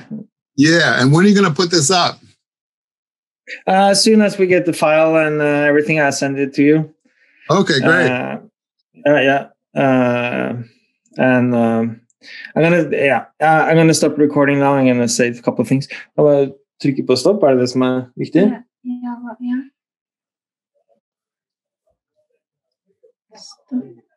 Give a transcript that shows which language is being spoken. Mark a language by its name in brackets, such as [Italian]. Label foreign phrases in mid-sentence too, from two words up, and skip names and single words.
[English] Yeah, and when are you going to put this up? As soon as we get the file and everything, I send it to you. Okay, great. Yeah. And I'm gonna stop recording now. I'm gonna say a couple of things. [Norwegian] Jeg bare trykker på stopp. Det som viktig? Ja. Stopp.